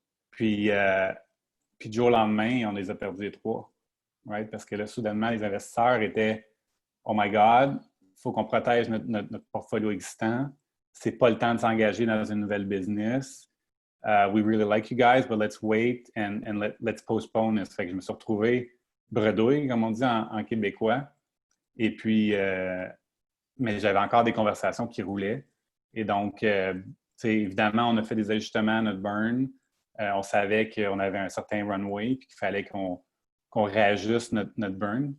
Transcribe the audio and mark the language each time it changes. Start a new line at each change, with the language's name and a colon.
French: Puis du jour au lendemain, on les a perdus les 3.
English: Right?
French: Parce que là, soudainement, les investisseurs étaient
English: oh my God,
French: il faut qu'on protège notre portfolio existant. C'est pas le temps de s'engager dans une nouvelle business.
English: We really like you guys, but let's wait and let's postpone this.
French: Fait que je me suis retrouvé bredouille, comme on dit en québécois. Et puis, mais j'avais encore des conversations qui roulaient. Et donc, évidemment, on a fait des ajustements à notre burn. On savait qu'on avait un certain runway puis qu'il fallait qu'on réajuste notre burn.